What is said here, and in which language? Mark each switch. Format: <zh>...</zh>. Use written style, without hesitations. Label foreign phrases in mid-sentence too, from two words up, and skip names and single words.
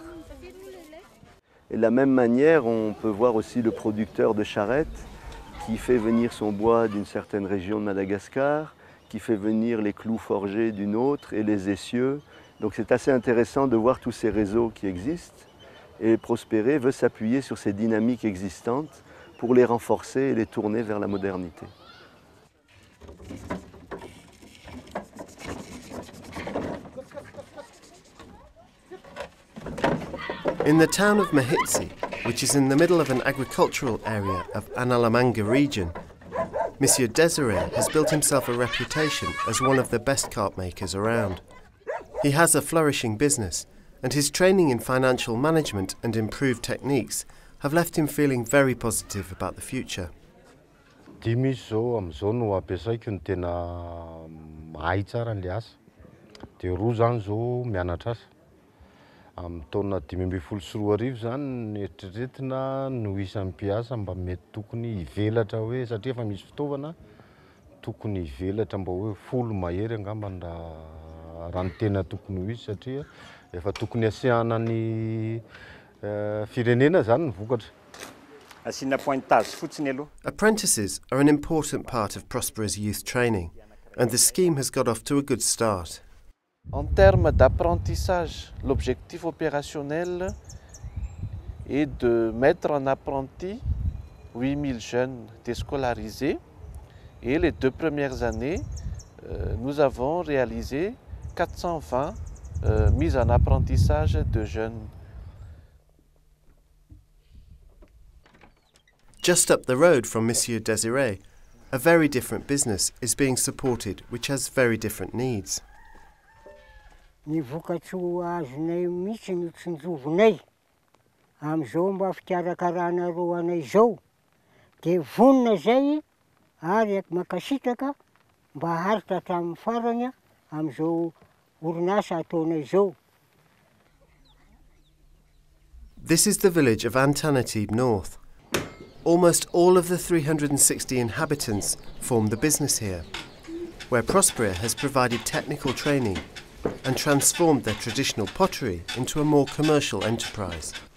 <fr>Et de la même manière, on peut voir aussi le producteur de charrettes qui fait venir son bois d'une certaine région de Madagascar, qui fait venir les clous forgés d'une autre et les essieux. Donc c'est assez intéressant de voir tous ces réseaux qui existent. Et Prosperer veut s'appuyer sur ces dynamiques existantes pour les renforcer et les tourner vers la modernité.</fr> <en>In the town of Mahitsi, which is in the middle of an agricultural area of Analamanga region, Monsieur Désiré has built himself a reputation as one of the best cart makers around. He has a flourishing business, and his training in financial management and improved techniques have left him feeling very positive about the future.</en> <mg>Dimy zao amin'izao no ampiasaiko ny tena mahay tsara an'ilay asa. Dia roa zany zao mianatra asa. Amin'ny taona 2024 zany ny eritreretina no isan'ny mpiasa mba mety tokony hivelatra hoe satria efa misy fitaovana tokony hivelatra mba hoe folo mahery angambany raha ny tena tokony ho izy satria efa tokony asiana ny firenena zany ny vokatra. Asiana pointage fotsiny aloha.</mg> <en>Apprentices are an important part of Prosperer's youth training, and the scheme has got off to a good start.</en> <fr>En termes d'apprentissage, l'objectif opérationnel est de mettre en apprenti 8000 jeunes déscolarisés. Et les 2 premières années, nous avons réalisé 420 mises en apprentissage de jeunes.</fr> <en>Just up the road from Monsieur Désiré, a very different business is being supported which has very different needs.</en> <mg>Ny vokatsoa azonay mihitsy ny tsinjovinay amin'izao mba fikarakarana roanay zao dia vonona zay ary makasitraka mba haritra hatramin'ny farany amin'izao orinasa ataonay zao.</mg> <en>This is the village of Antananarive North. Almost all of the 360 inhabitants form the business here, where Prosperer has provided technical training and transformed their traditional pottery into a more commercial enterprise.</en>